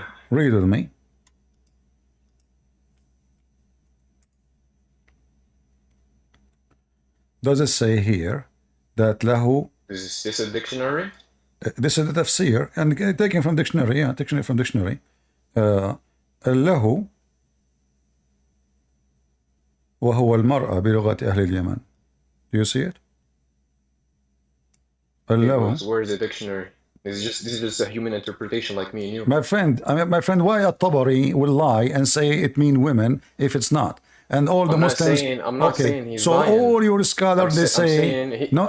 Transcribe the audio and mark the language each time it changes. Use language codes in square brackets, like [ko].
[en] Read with me. Does it say here that lahu? Is this a dictionary? This is the tafsir, and taken from dictionary, dictionary from dictionary. [ar] له وهو المرأة بلغة أهل اليمن. [en] Do you see it? Where is the dictionary? This is just a human interpretation like me and you. My friend, why at-Tabari will lie and say it means women if it's not? And all the Muslims. I'm not saying he's so lying. all your scholars they say no.